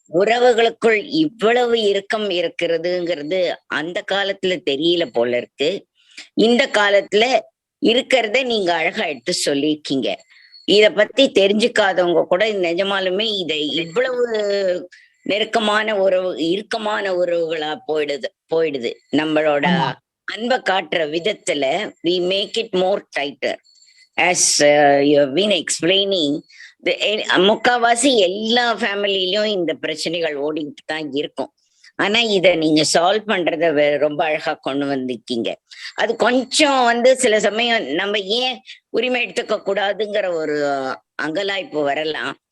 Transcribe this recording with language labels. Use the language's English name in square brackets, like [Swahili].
[Tamil] உறவுகளுக்குள் இவ்வளவு இறுக்கம் இருக்கிறதுங்கிறது அந்த காலத்துல தெரியல போல இருக்கு. இந்த காலத்துல இருக்கிறத நீங்க அழகா எடுத்து சொல்லியிருக்கீங்க. இத பத்தி தெரிஞ்சுக்காதவங்க கூட நிஜமாலுமே இதை இவ்வளவு நெருக்கமான உறவு, இறுக்கமான உறவுகளா போயிடுது. நம்மளோட அன்பை காட்டுற விதத்துல [English] we make it more tighter. As you have been explaining, [Tamil] முக்காவாசி எல்லா ஃபேமிலிலயும் இந்த பிரச்சனைகள் ஓடிட்டு தான் இருக்கும். ஆனா இத நீங்க சால்வ் பண்றத ரொம்ப அழகா கொண்டு வந்திருக்கீங்க. அது கொஞ்சம் சில சமயம் நம்ம ஏன் உரிமை எடுத்துக்க கூடாதுங்கிற ஒரு அங்கலாய்ப்பு வரலாம்.